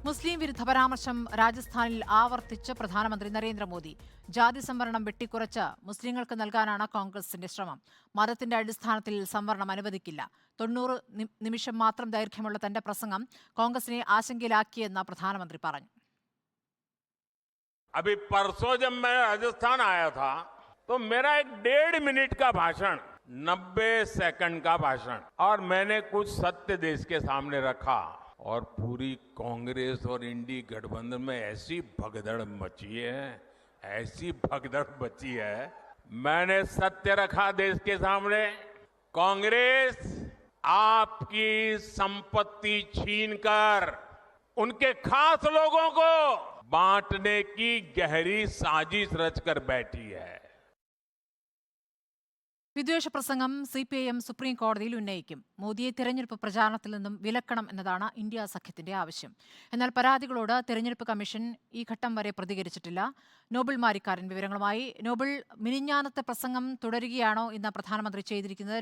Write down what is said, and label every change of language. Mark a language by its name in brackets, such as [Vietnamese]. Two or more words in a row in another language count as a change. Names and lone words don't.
[Malayalam] മുസ്ലിം വിരുദ്ധ പരാമർശം രാജസ്ഥാനിൽ ആവർത്തിച്ച് പ്രധാനമന്ത്രി നരേന്ദ്രമോദി. ജാതി സംവരണം വെട്ടിക്കുറച്ച് മുസ്ലിങ്ങൾക്ക് നൽകാനാണ് കോൺഗ്രസിന്റെ ശ്രമം. മതത്തിന്റെ അടിസ്ഥാനത്തിൽ സംവരണം അനുവദിക്കില്ല. 90 നിമിഷം മാത്രം ദൈർഘ്യമുള്ള തന്റെ പ്രസംഗം കോൺഗ്രസിനെ ആശങ്കയിലാക്കിയെന്ന് പ്രധാനമന്ത്രി പറഞ്ഞു. [Hindi] अभी परसों जब मैं राजस्थान आया था तो मेरा एक 1.5 मिनट का भाषण 90 सेकंड का भाषण और मैंने कुछ सत्य देश के सामने रखा और पूरी कांग्रेस और इंडी गठबंधन में ऐसी भगदड़ मची है मैंने सत्य रखा देश के सामने। कांग्रेस आपकी संपत्ति छीनकर उनके खास लोगों को बांटने की गहरी साजिश रचकर बैठी है. [Malayalam] വിദ്വേഷ പ്രസംഗം CPIM സുപ്രീം കോടതിയിൽ ഉന്നയിക്കും. മോദിയെ തെരഞ്ഞെടുപ്പ് പ്രചാരണത്തിൽ നിന്നും വിലക്കണം എന്നതാണ് ഇന്ത്യ സഖ്യത്തിന്റെ ആവശ്യം. എന്നാൽ പരാതികളോട് തെരഞ്ഞെടുപ്പ് കമ്മീഷൻ ഈ ഘട്ടം വരെ പ്രതികരിച്ചിട്ടില്ല. നോബിൾ മാരിക്കാരൻ വിവരങ്ങളുമായി. നോബിൾ, മിനിഞ്ഞാന്നത്തെ പ്രസംഗം തുടരുകയാണോ ഇന്ന് പ്രധാനമന്ത്രി ചെയ്തിരിക്കുന്നത്?